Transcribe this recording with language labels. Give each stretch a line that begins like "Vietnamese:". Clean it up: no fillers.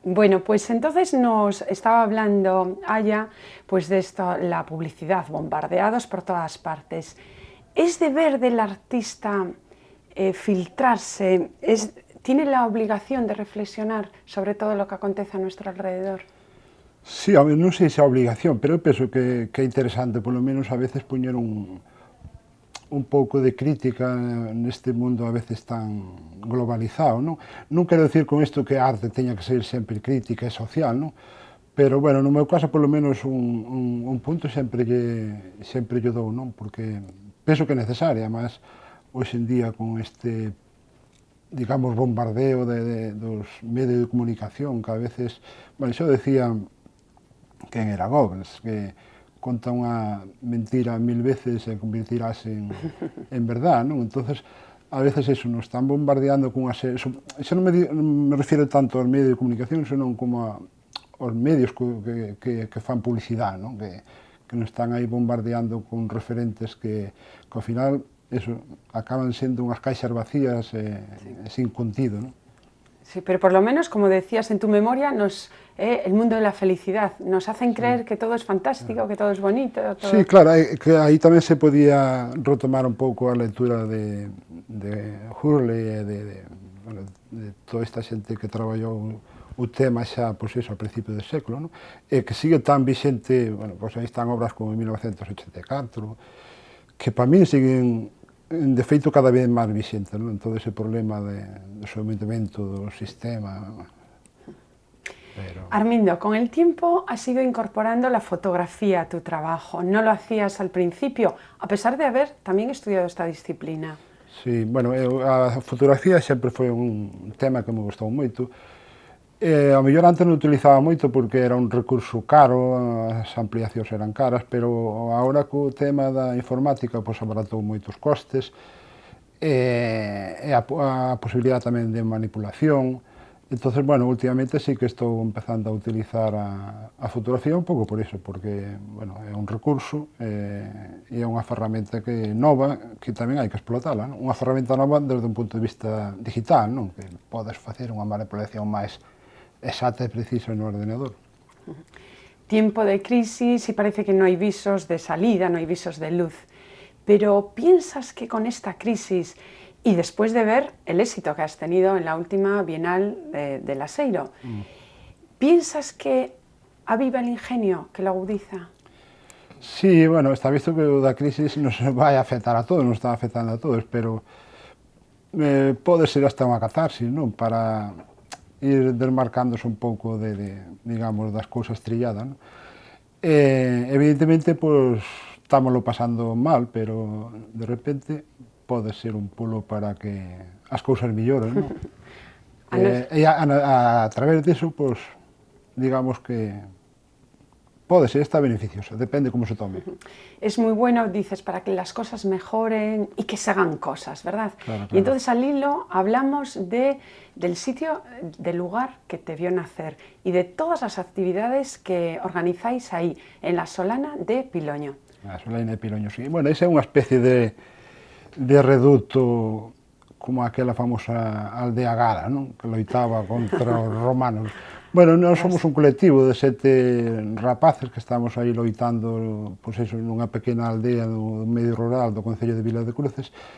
Spanish: Bueno, pues entonces nos estaba hablando Aya, pues de esto, la publicidad, bombardeados por todas partes. ¿Es deber del artista filtrarse? ¿Tiene la obligación de reflexionar sobre todo lo que acontece a nuestro alrededor?
Galician: Sí, a ver, non sei se é obligación, pero eu penso que é interesante, polo menos a veces, poñer un pouco de crítica neste mundo a veces tan globalizado, non? Non quero dicir con isto que a arte teña que ser sempre crítica e social, non? Pero, bueno, no meu caso, polo menos, un punto sempre lle dou, non? Porque penso que é necesaria, mas hoxe en día con este digamos, bombardeo dos medios de comunicación, que a veces, bueno, xo decía quen era Goebbels, que conta unha mentira 1000 veces e convertirase en verdad, non? Entonces, a veces eso, nos están bombardeando con eso non me refiero tanto aos medios de comunicación, senón como aos medios que fan publicidade, non? Que nos están aí bombardeando con referentes que ao final eso, acaban sendo unhas caixas vacías sin contido, ¿no?
Spanish: Sí, pero por lo menos, como decías en tu memoria, el mundo de la felicidad, nos hacen creer que todo es fantástico, que todo es bonito. Todo...
Galician: Sí, claro, que aí tamén se podía retomar un pouco a lectura de Hurley e de toda esta xente que traballou o tema xa, pois eso, a principio do século, ¿no? E que sigue tan vixente, bueno, pois aí están obras como 1984, que para min siguen de feito cada vez máis vixente, non? En todo ese problema do sometimento do sistema.
Spanish: Pero... Armindo, con el tiempo has ido incorporando la fotografía a tu trabajo. No lo hacías al principio, a pesar de haber también estudiado esta disciplina.
Galician: Sí, bueno, a fotografía sempre foi un tema que me gustou moito. A mellor antes non utilizaba moito porque era un recurso caro, as ampliacións eran caras, pero agora co tema da informática pois abaratou moitos costes e a posibilidade tamén de manipulación. Entonces, bueno, últimamente sí que estou empezando a utilizar a fotografía un pouco por iso, porque, bueno, é un recurso e é unha ferramenta que nova, que tamén hai que explotala, non? Unha ferramenta nova desde un punto de vista digital, non? Que podes facer unha manipulación máis exacta e precisa no ordenador.
Spanish: Tiempo de crisis y parece que no hay visos de salida, no hay visos de luz. Pero ¿piensas que con esta crisis y después de ver el éxito que has tenido en la última Bienal de La Seiro, piensas que aviva el ingenio, que lo agudiza?
Galician: Sí, bueno, está visto que o da crisis nos vai a afectar a todos, nos está afectando a todos, pero pode ser hasta unha catarsis, non? Para ir desmarcándose un pouco digamos, das cousas trilladas, non? Evidentemente, pois, estámoslo pasando mal, pero de repente pode ser un pulo para que as cousas melloren, non? E a través disso, pois, digamos que pode ser esta beneficiosa, depende como se tome.
Spanish: Es muy bueno, dices, para que las cosas mejoren y que se hagan cosas, ¿verdad? Claro, claro. Y entonces al hilo hablamos del sitio, del lugar que te vio nacer y de todas las actividades que organizáis ahí, en la Solana de Piloño.
Galician: A Solana de Piloño, sí. Bueno, esa é unha especie de reduto como aquela famosa aldea Gara, non? Que loitaba contra os romanos. Bueno, nós somos un colectivo de 7 rapaces que estamos aí loitando, pois eso, nunha pequena aldea do medio rural do concello de Vila de Cruces.